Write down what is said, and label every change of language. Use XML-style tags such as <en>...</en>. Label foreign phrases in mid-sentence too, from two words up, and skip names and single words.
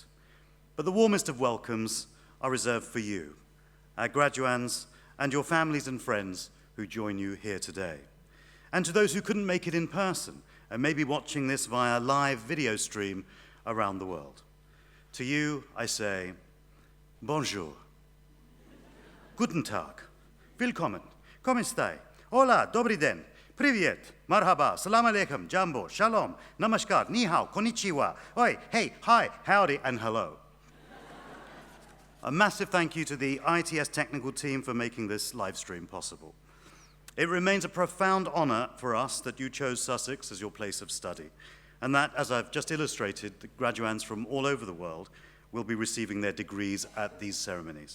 <en>But the warmest of welcomes are reserved for you, our graduands, and your families and friends who join you here today. And to those who couldn't make it in person, and may be watching this via live video stream around the world. To you, I say, bonjour,</en> <de>guten Tag, willkommen,</de> <it>como stai,</it> <de>hola,</de> <cs>dobry den,</cs> <de>привет,</de> <ar>مرحبا، سلام عليكم, jambo, shalom, namaskar,</ar> <zh>你好,</zh> <en>konnichiwa, oi, hey, hi, howdy, and hello. A massive thank you to the ITS technical team for making this live stream possible. It remains a profound honor for us that you chose Sussex as your place of study, and that, as I've just illustrated, the graduands from all over the world will be receiving their degrees at these ceremonies.</en>